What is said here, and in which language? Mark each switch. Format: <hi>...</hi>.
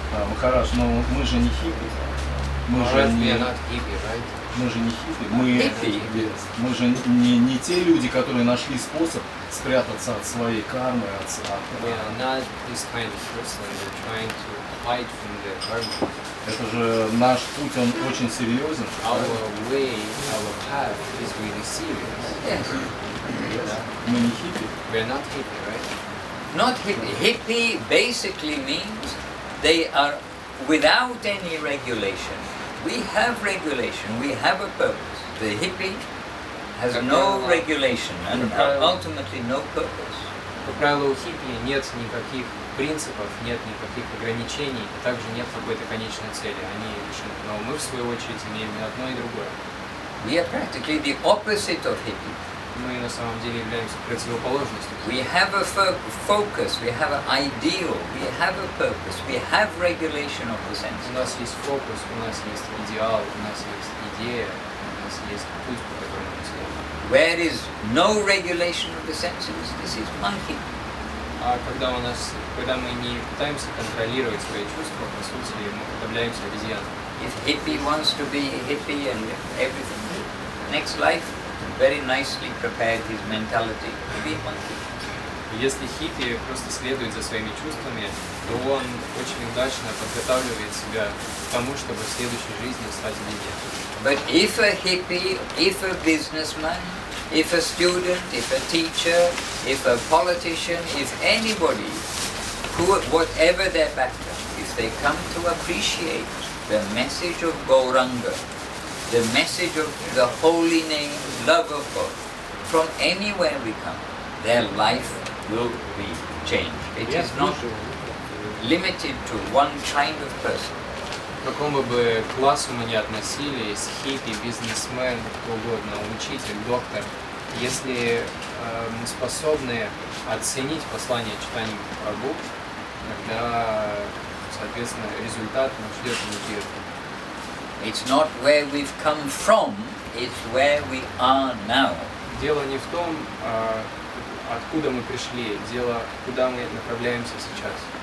<ru>Махарадж, но мы же не хиппи. Мы же</ru> <en>Alright, we</en> <ru>не,</ru> <en>are not hippie, right?</en> <ru>мы же не хиппи. Хиппи? Мы же не те люди, которые нашли способ спрятаться от своей кармы,</ru> <en>We are not this kind of person. We're trying to hide from the karma.</en> <ru>Это же наш путь, он очень серьезен.</ru> <en>Our way, our path is really serious. Yes.</en> <ru>Мы не хиппи.</ru> <en>We are not hippie, right? Not hippie. Hippie basically means they are without any regulation. We have regulation, we have a purpose. The hippie has no regulation and ultimately no purpose.</en> <ru>По правилу у хиппи нет никаких принципов, нет никаких ограничений, и также нет какой-то конечной цели. Они лишены. Но мы, в свою очередь, имеем и одно, и другое.</ru> <en>We are practically the opposite of hippie.</en> <ru>Мы на самом деле являемся противоположностью.</ru> <en>We have a focus, we have an ideal, we have a purpose, we have regulation of the senses.</en> <ru>нас есть фокус, у нас есть идеал, у нас есть идея, у нас есть путь, по которому мы следуем.</ru> <en>Where is no regulation of the senses, this is monkey.</en> <ru>А когда мы не пытаемся контролировать свои чувства, по сути, мы уподобляемся обезьянам.</ru> <en>If hippie wants to be hippie and everything, next life, very nicely prepared his mentality to be a monkey.</en> <ru>Если хиппи просто следует за своими чувствами, то он очень удачно подготавливает себя к тому, чтобы в следующей жизни стать обезьяной.</ru> <en>But if a hippie, if a businessman if a student, if a teacher, if a politician, if anybody, whatever their background, if they come to appreciate the message of Gauranga, the message of the holy name, love of God, from anywhere we come, their life will be changed. It is not limited to one kind of person.</en> <ru>К какому бы классу мы ни относились, хиппи, бизнесмен, кто угодно, учитель, доктор, если мы способны оценить послание читания Прабху, тогда, соответственно, результат нас ждет внутри.</ru> <en>It's not where we've come from, it's where we are now.</en> <ru>Дело не в том, откуда мы пришли, дело, куда мы направляемся сейчас.</ru>